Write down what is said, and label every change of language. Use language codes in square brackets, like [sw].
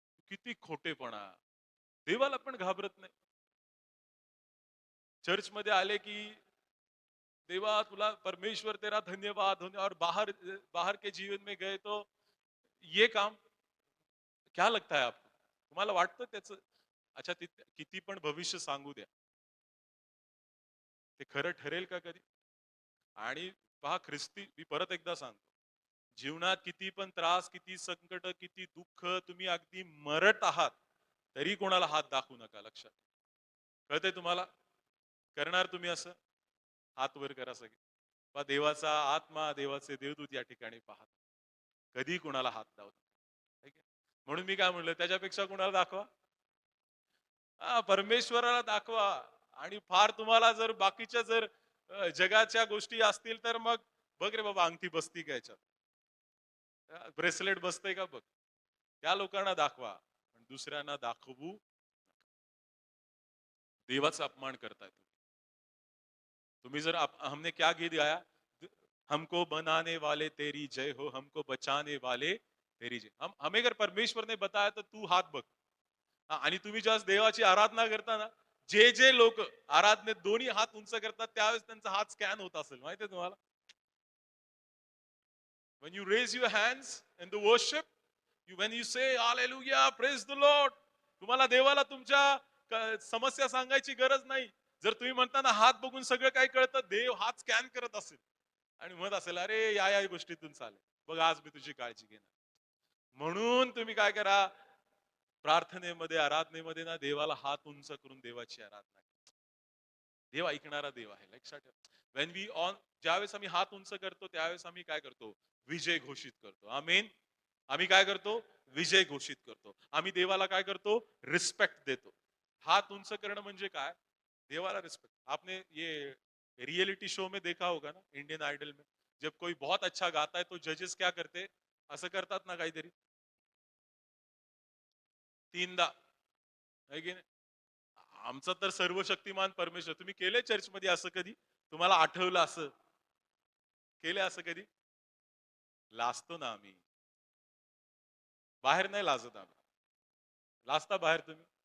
[mr] किती खोटेपणा, देवाला पण घाबरत नाही. चर्च मध्ये आले की देवा तुला [hi] परमेश्वर तेरा धन्यवाद होने, और बाहर बाहर के जीवन में गए तो ये काम. क्या लगता है आपको? [mr] तुम्हाला वाटतं त्याचं? अच्छा, किती पण भविष्य सांगू द्या, ते खरं ठरेल का कधी? आणि पहा ख्रिस्ती, मी परत एकदा सांगतो, जीवनात किती पण त्रास, किती संकट, किती दुःख, तुम्ही अगदी मरत आहात तरी कोणाला हात दाखवू नका, लक्षात. कळतंय तुम्हाला? करणार तुम्ही असं? हात वर करा सगळे. पहा देवाचा आत्मा, देवाचे देवदूत या ठिकाणी पाहत, कधी कोणाला हात लावत. ठीक आहे? म्हणून मी काय म्हणलं, त्याच्यापेक्षा कोणाला दाखवा? परमेश्वराला दाखवा. आणि फार तुम्हाला जर बाकीच्या जर जगाच्या गोष्टी असतील तर मग बघ रे बाबा, अंगठी बसती का याच्यात, ब्रेसलेट बसतंय का बघ. त्या लोकांना दाखवा, पण दुसऱ्यांना दाखवू. देवाचा अपमान करताय तुम्ही. तुम्ही जर [hi] हमने क्या गीत गाया, हमको बनाने वाले तेरी जय हो, हमको बचाने वाले तेरी जय. हमें अगर परमेश्वर ने बताया [mr] तर तू हात बघ. आणि तुम्ही ज्या देवाची आराधना करता ना, जे जे लोक आराधनेत दोन्ही हात उंच करतात त्यावेळेस त्यांचा हात स्कॅन होत असेल, माहितीये तुम्हाला? [en] When you raise your hands in the worship, when you say hallelujah, praise the Lord, [mr] तुम्हाला देवाला तुमच्या समस्या सांगायची गरज नाही. जर तुम्ही म्हणता ना हात बघून सगळं काही कळतं, देव हात स्कॅन करत असेल आणि म्हणत असेल, अरे या गोष्टीतून चालेल, बघ आज मी तुझी काळजी घेणार. म्हणून तुम्ही काय करा, प्रार्थनेमध्ये, आराधनेमध्ये ना देवाला हात उंच करून देवाची आराधना करा. देव ऐकणारा देव आहे, लक्षात ठेवा. [en] when we on, [mr] ज्यावेळेस आम्ही हात उंच करतो त्यावेळेस आम्ही काय करतो? विजय घोषित करतो. आमेन. आम्ही काय करतो? विजय घोषित करतो. आम्ही देवाला काय करतो? रिस्पेक्ट देतो. हाथ उंच करणं म्हणजे काय? देवाला रिस्पेक्ट. [hi] आपने ये रियलिटी शो में देखा होगा ना, इंडियन आइडल में, जब कोई बहुत अच्छा गाता है तो जजेस क्या करते? [mr] असं करतात ना काहीतरी, तीनदा, है की नाही? आमचा तर सर्वशक्तिमान परमेश्वर. तुम्ही केले चर्च मध्ये असं कधी? तुम्हाला आठवलं असं? केले असं कधी? लाजतो ना आम्ही. बाहेर नाही लाजत आम्ही. लाजता बाहेर तुम्ही?